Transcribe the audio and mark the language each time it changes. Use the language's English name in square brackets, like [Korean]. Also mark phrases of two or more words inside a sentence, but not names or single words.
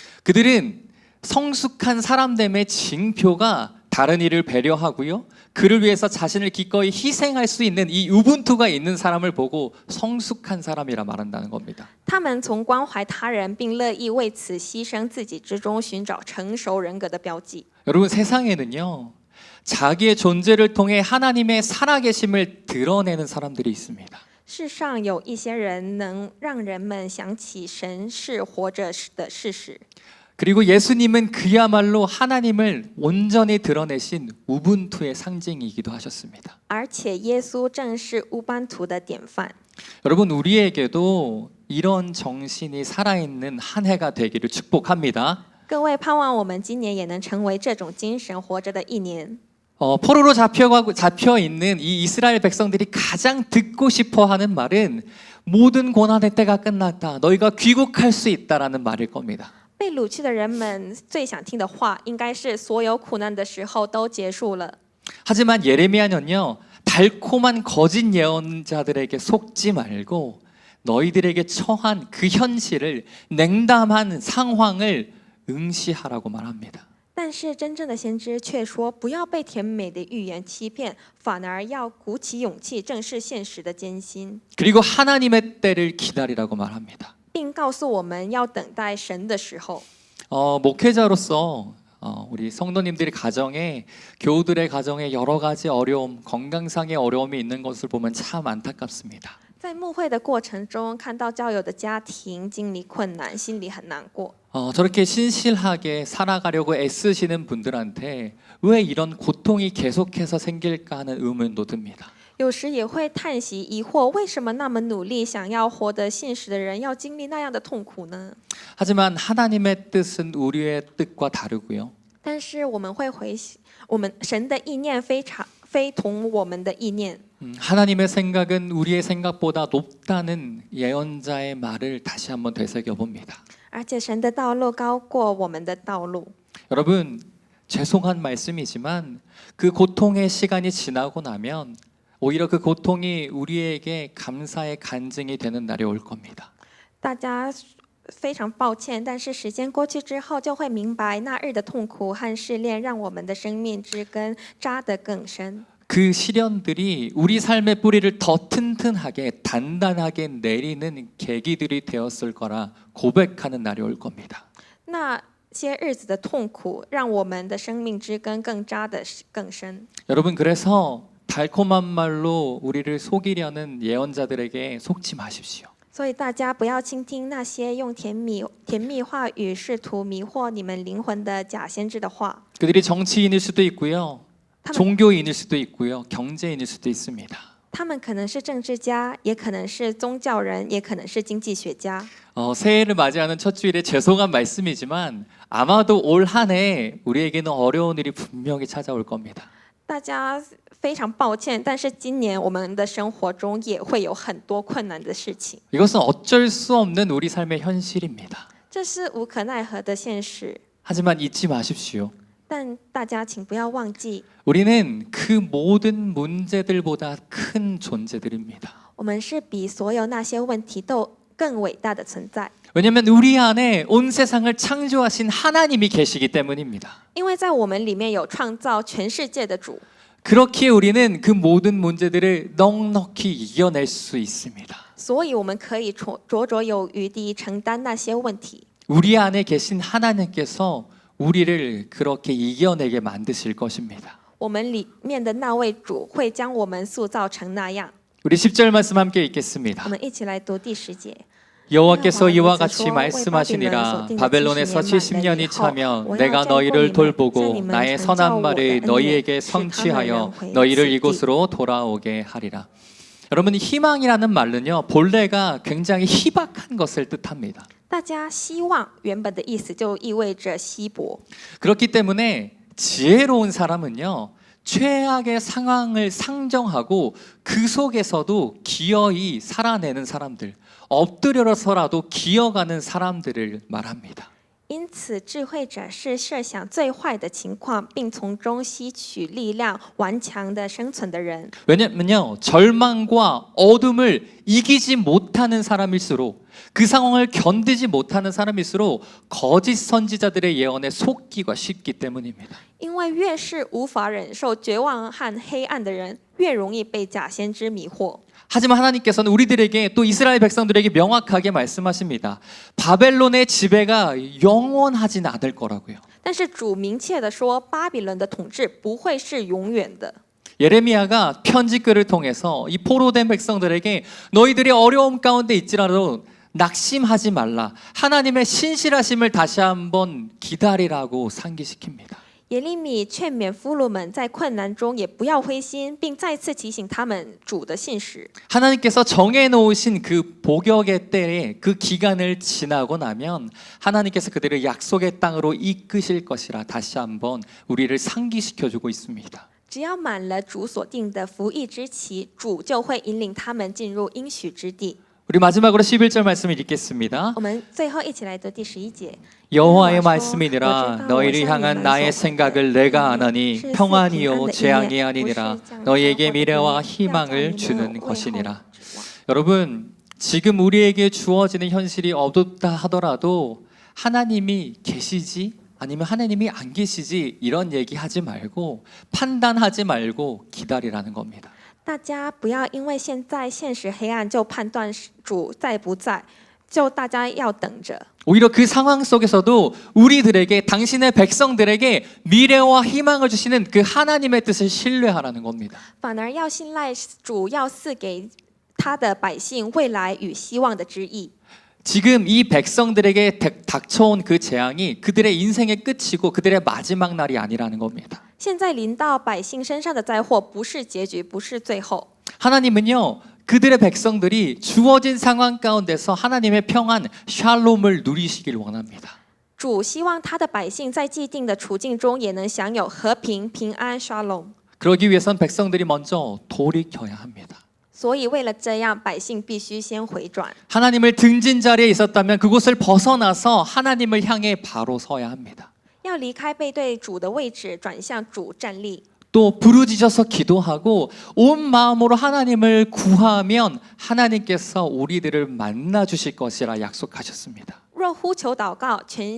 [Korean] 그들은 성숙한 사람됨의 징표가 다른 이를 배려하고요. 그를 위해서 자신을 기꺼이 희생할 수 있는 이 우분투가 있는 사람을 보고 성숙한 사람이라 말한다는 겁니다. [Chinese] 他们从关怀他人并乐意为此牺牲自己之中寻找成熟人格的标记。 [Korean] 여러분, 세상에는요, 자기의 존재를 통해 하나님의 살아계심을 드러내는 사람들이 있습니다. [Chinese] 世上有一些人能让人们想起神是活着的事实， [Korean] 그리고 예수님은 그야말로 하나님을 온전히 드러내신 우분투의 상징이기도 하셨습니다. [Chinese] 而且耶稣正是乌班图的典范。 [Korean] 여러분, 우리에게도 이런 정신이 살아있는 한 해가 되기를 축복합니다. [Chinese] 各位，盼望我们今年也能成为这种精神活着的一年。 [Korean] 포로로 잡혀 있는 이 이스라엘 백성들이 가장 듣고 싶어하는 말은 모든 고난의 때가 끝났다. 너희가 귀국할 수 있다라는 말일 겁니다. [Chinese] 被掳去的人们最想听的话，应该是所有苦难的时候都结束了。 [Korean] 하지만 예레미야는요, 달콤한 거짓 예언자들에게 속지 말고 너희들에게 처한 그 현실을, 냉담한 상황을 응시하라고 말합니다. [Chinese] 但是真正的先知却说，不要被甜美的预言欺骗，反而要鼓起勇气，正视现实的艰辛， [Korean] 그리고 하나님의 때를 기다리라고 말합니다. [Chinese] 并告诉我们要等待神的时候。 [Korean] 목회자로서 우리 성도님들이 가정에, 교우들의 가정에 여러 가지 어려움, 건강상의 어려움이 있는 것을 보면 참 안타깝습니다. [Chinese] 在牧会的过程中，看到教友的家庭经历困难，心里很难过。 [Korean] 저렇게 신실하게 살아가려고 애쓰시는 분들한테 왜 이런 고통이 계속해서 생길까 하는 의문도 듭니다. [Chinese] 有时也会叹息疑惑，为什么那么努力想要活得信实的人，要经历那样的痛苦呢？ [Korean] 하지만 하나님의 뜻은 우리의 뜻과 다르고요. [Chinese] 但是我们会回想，我们神的意念非同我们的意念。 [Korean] 하나님의 생각은 우리의 생각보다 높다는 예언자의 말을 다시 한번 되새겨 봅니다. [Chinese] 而且神的道路高过我们的道路。 [Korean] 여러분, 죄송한 말씀이지만 그 고통의 시간이 지나고 나면 오히려 그 고통이 우리에게 감사의 간증이 되는 날이 올 겁니다. [Chinese] 大家非常抱歉，但是时间过去之后，就会明白那日的痛苦和试炼，让我们的生命之根扎得更深。 [Korean] 그 시련들이 우리 삶의 뿌리를 더 튼튼하게 단단하게 내리는 계기들이 되었을 거라 고백하는 날이 올 겁니다. [Chinese] 那些日子的痛苦，让我们的生命之根更扎得更深。 [Korean] 여러분 그래서 달콤한 말로 우리를 속이려는 예언자들에게 속지 마십시오. [Chinese] 所以大家不要倾听那些用甜蜜话语试图迷惑你们灵魂的假先知的话。 [Korean] 그들이 정치인일 수도 있고요. 종교인일 수도 있고요. 경제인일 수도 있습니다. [Chinese] 他们可能是政治家，也可能是宗教人，也可能是经济学家。 [Korean] 새해를 맞이하는 첫 주일에 죄송한 말씀이지만 아마도 올 한 해 우리에게는 어려운 일이 분명히 찾아올 겁니다. [Chinese] 大家非常抱歉，但是今年我们的生活中也会有很多困难的事情。 [Korean] 이것은 어쩔 수 없는 우리 삶의 현실입니다. [Chinese] 这是无可奈何的现实。 [Korean] 하지만 잊지 마십시오. [Chinese] 但大家请不要忘记， [Korean] 우리는 그 모든 문제들보다 큰 존재들입니다. [Chinese] 我们是比所有那些问题都更伟大的存在。 [Korean] 왜냐하면 우리 안에 온 세상을 창조하신 하나님이 계시기 때문입니다. [Chinese] 因为在我们里面有创造全世界的主， [Korean] 그렇기에 우리는 그 모든 문제들을 넉넉히 이겨낼 수 있습니다. [Chinese] 所以我们可以绰绰有余地承担那些问题。 [Korean] 우리 안에 계신 하나님께서 우리를 그렇게 이겨내게 만드실 것입니다. [Chinese] 我们里面的那位主会将我们塑造成那样。 [Korean] 우리 10절 말씀 함께 읽겠습니다. [Chinese] 我们一起来读第10节。 [Korean] 여호와께서 이와 같이 말씀하시니라 바벨론에서 70년이 차면 내가 너희를 돌보고 나의 선한 말을 너희에게 성취하여 너희를 이곳으로 돌아오게 하리라. 여러분 희망이라는 말은요 본래가 굉장히 희박한 것을 뜻합니다. [Chinese] 大家希望原本的意思就意味着稀薄， [Korean] 그렇기 때문에 지혜로운 사람은요 최악의 상황을 상정하고 그 속에서도 기어이 살아내는 사람들, 엎드려서라도 기어가는 사람들을 말합니다. [Chinese] 因此智慧者是设想最坏的情况，并从中吸取力量，顽强的生存的人。 [Korean] 왜냐면요 절망과 어둠을 이기지 못하는 사람일수록 그 상황을 견디지 못하는 사람일수록 거짓 선지자들의 예언에 속기가 쉽기 때문입니다. [Chinese] 因为越是无法忍受绝望和黑暗的人，越容易被假先知迷惑。 [Korean] 하지만 하나님께서는 우리들에게 또 이스라엘 백성들에게 명확하게 말씀하십니다. 바벨론의 지배가 영원하진 않을 거라고요. [Chinese] 但是主明确地说，巴比伦的统治不会是永远的。 [Korean] 예레미야가 편지글을 통해서 이 포로된 백성들에게 너희들이 어려움 가운데 있지라도 낙심하지 말라. 하나님의 신실하심을 다시 한번 기다리라고 상기시킵니다. [Chinese] 耶利米劝勉俘虏们在困难中也不要灰心，并再次提醒他们主的信实。 [Korean] 하나님께서 정해놓으신 그 복역의 때에 그 기간을 지나고 나면 하나님께서 그들을 약속의 땅으로 이끄실 것이라 다시 한번 우리를 상기시켜주고 있습니다. [Chinese] 只要满了主所定的服役之期，主就会引领他们进入应许之地。 [Korean] 우리 마지막으로 11절 말씀을 읽겠습니다. [Chinese] 我们最后一起来读第11节。 [Korean] 여호와의 말씀이니라 너희를 향한 나의 생각을 내가 아나니 평안이요 재앙이 아니니라 너희에게 미래와 희망을 주는 것이니라. 여러분 지금 우리에게 주어지는 현실이 어둡다 하더라도 하나님이 계시지 아니면 하나님이 안 계시지 이런 얘기하지 말고 판단하지 말고 기다리라는 겁니다. [Chinese] 大家不要因为现在现实黑暗就判断主在不在，就大家要等着。 [Korean] 오히려 그 상황 속에서도 우리들에게 당신의 백성들에게 미래와 희망을 주시는 그 하나님의 뜻을 신뢰하라는 겁니다. [Chinese] 反而要信赖主要赐给他的百姓未来与希望的旨意。 [Korean] 지금 이 백성들에게 닥쳐온 그 재앙이 그들의 인생의 끝이고 그들의 마지막 날이 아니라는 겁니다. [Chinese] 现在临到百姓身上的灾祸不是结局，不是最后。 [Korean] 하나님은요 그들의 백성들이 주어진 상황 가운데서 하나님의 평안 샬롬을 누리시길 원합니다. [Chinese] 主希望他的百姓在既定的处境中也能享有和平、平安、shalom。 [Korean] 그러기 위해선 백성들이 먼저 돌이켜야 합니다. [Chinese] 所以为了这样，百姓必须先回转。 [Korean] 하나님을 등진 자리에 있었다면 그곳을 벗어나서 하나님을 향해 바로 서야 합니다. [Chinese] 要离开背对主的位置，转向主站立。 [Korean] 또 부르짖어서 기도하고 온 마음으로 하나님을 구하면 하나님께서 우리들을 만나 주실 것이라 약속하셨습니다.